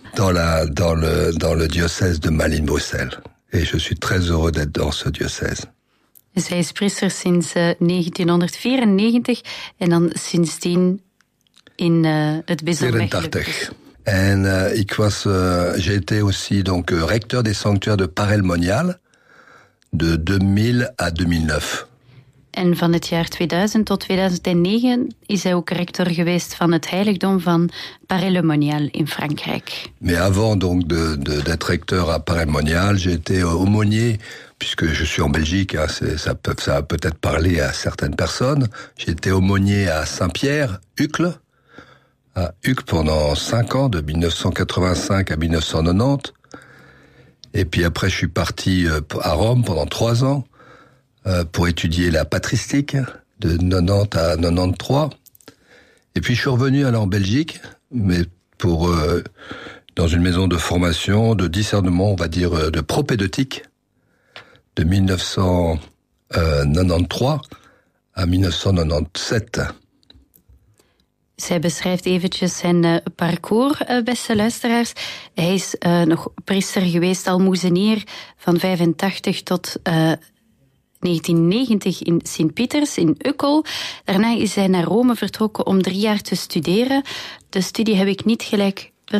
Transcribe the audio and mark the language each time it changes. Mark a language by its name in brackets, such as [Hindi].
[French] Dans le diocèse de Malines-Bruxelles. Et je suis très heureux d'être dans ce diocèse. [Dutch] Dus hij is priester sinds 1994 en dan sindsdien in het bisdom. 84. En ik was, [French] j'ai été aussi donc recteur des sanctuaires de Paray-le-Monial de 2000 à 2009. En van het jaar 2000 tot 2009 is hij ook rector geweest van het heiligdom van Paray-le-Monial in Frankrijk. Mais avant donc d'être recteur à Paray-le-Monial, j'ai été aumônier. Puisque je suis en Belgique, hein, ça a peut-être parlé à certaines personnes. J'ai été aumônier à Saint-Pierre, à Uccle pendant 5 ans, de 1985 à 1990. Et puis après, je suis parti à Rome pendant 3 ans pour étudier la patristique de 90 à 93. Et puis je suis revenu alors en Belgique, mais pour dans une maison de formation, de discernement, on va dire de propédeutique, de 1993 à 1997. [Dutch] Zij beschrijft eventjes zijn parcours, beste luisteraars. Hij is nog priester geweest, almoezenier, van 85 tot 1990 in Sint-Pieters, in Uccle. Daarna is hij naar Rome vertrokken om 3 jaar te studeren. De studie heb ik niet gelijk.